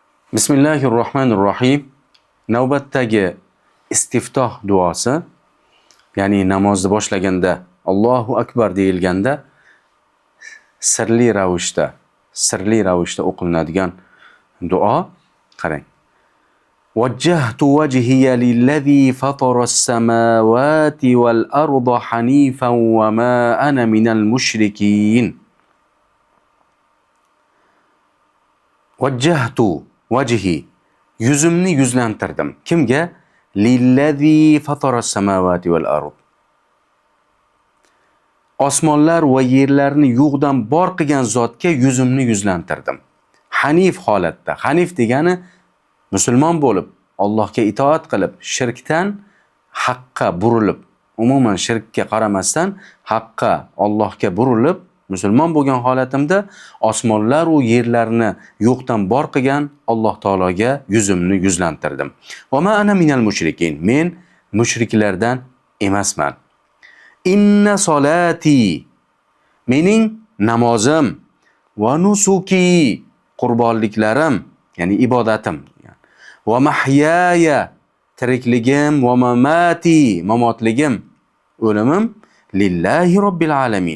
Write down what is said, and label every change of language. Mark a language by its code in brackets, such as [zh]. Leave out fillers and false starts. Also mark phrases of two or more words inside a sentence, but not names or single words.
[uz] Bismillahirrohmanirrohim. Navbatdagi istiftoh duosi, ya'ni namozni boshlaganda [ar] الله أكبر [uz] deyilganda sirli ravishda o'qilinadigan duo. Qarang. [ar] وجهت وجهي للذي فطر السماوات والأرض حنيفا وما أنا من المشركين. وجهت وجهي, [uz] yuzimni yuzlantirdim. Kimga? [ar] للذي فطر السماوات والأرض. [uz] Osmonlar va yerlarni yo'qdan bor qilgan zotga yuzimni yuzlantirdim. Hanif holatda. Hanif degani musulmon bo'lib, Allohga itoat qilib, shirkdan haqqa burilib, umuman shirkka qaramasdan haqqa, Allohga burilib, musulmon bo'lgan holatimda osmonlar va yerlarni yo'qdan bor qilgan Alloh taologa yuzimni yuzlantirdim. [ar] وما أنا من المشركين. [uz] Men mushriklardan emasman. [ar] إن صلاتي, [uz] mening namozim, [ar] ونسكي, [uz] qurbonliklarim, ya'ni ibodatim, [ar] ومحياي, [uz] tirikligim, [ar] ومماتي, [uz] mamotligim, o'limim [ar] لله رب العالمين.